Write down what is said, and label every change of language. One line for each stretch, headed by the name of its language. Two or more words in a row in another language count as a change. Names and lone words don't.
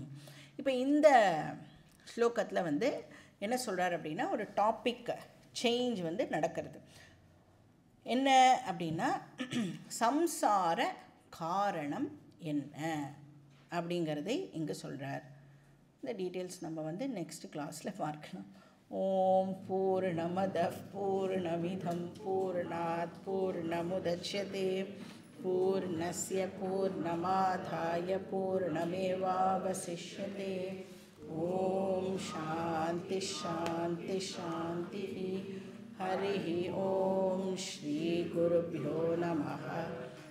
Tamil: இப்போ இந்த ஸ்லோகத்தில் வந்து என்ன சொல்கிறார் அப்படின்னா, ஒரு
English: topic change
Tamil: வந்து நடக்கிறது. என்ன அப்படின்னா, சம்சார காரணம் என்ன அப்படிங்கிறதை இங்கே சொல்கிறார். இந்த டீட்டெயில்ஸ் நம்ம வந்து
English: next class
Tamil: பார்க்கலாம்.
Sanskrit: ॐ पूर्णमदः पूर्णमिदं पूर्णात् पूर्णमुदच्यते पूर्णस्य पूर्णमादाय पूर्णमेवावशिष्यते. ॐ शान्ति शान्ति शान्ति. हरि ॐ श्री गुरुभ्यो नमः.